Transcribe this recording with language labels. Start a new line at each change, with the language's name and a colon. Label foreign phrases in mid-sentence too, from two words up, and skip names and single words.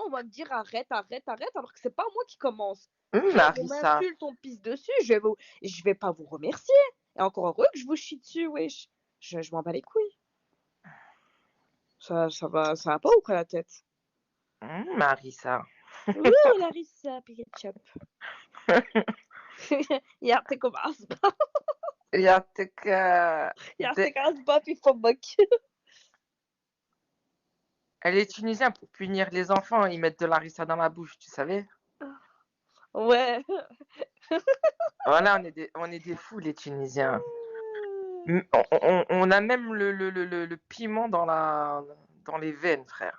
French: On va me dire arrête, arrête, arrête, alors que c'est pas moi qui commence. On Larissa. m'insulte, on pisse dessus, je vais pas vous remercier. Et encore heureux que je vous chie dessus, wesh. Je m'en bats les couilles. Ça va pas ou quoi la tête? Larissa. Ouh, Larissa,
Swedish: Ketchup. Hjärtat kommer aspa. Jag tycker... Hjärtat aspa, fy fan bock.
French: Elle est tunisienne pour punir les enfants, ils mettent de Larissa dans la bouche, tu savais? Ouais. Voilà, on est des fous, les Tunisiens. On a même le piment dans les veines, frère.